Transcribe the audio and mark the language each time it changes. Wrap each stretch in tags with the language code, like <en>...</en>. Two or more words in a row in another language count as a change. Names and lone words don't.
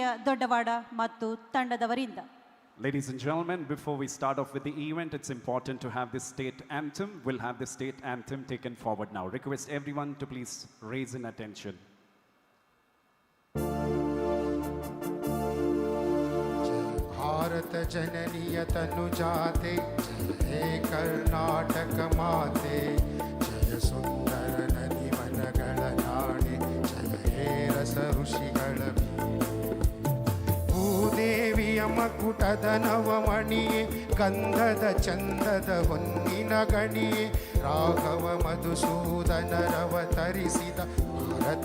<kn>ದೊಡ್ಡವಾಡ ಮತ್ತು ತಂಡದವರಿಂದ.</kn> <en>Ladies and gentlemen, before we start off with the event, it's important to have this state anthem. We'll have the state anthem taken forward now. Request everyone to please raise in attention.</en> <kn>ಭಾರತ ಜನನಿಯ ತನುಜಾತೆ ಜಯ ಕರ್ನಾಟಕ ಮಾತೆ ಜಯ ಸುಂದರ ನದಿ ವನಗಳ ನಾಡೆ ಜಯ ಹೇ ರಸ ಋಷಿಗಳ ಭೂದೇವಿಯ ಮಕುಟದ ನವಮಣಿಯೇ ಗಂಧದ ಚಂದದ ಹೊನ್ನಿನ ಗಣಿಯೇ ರಾಘವ ಮಧುಸೂದನರವತರಿಸಿದ ಭಾರತ</kn>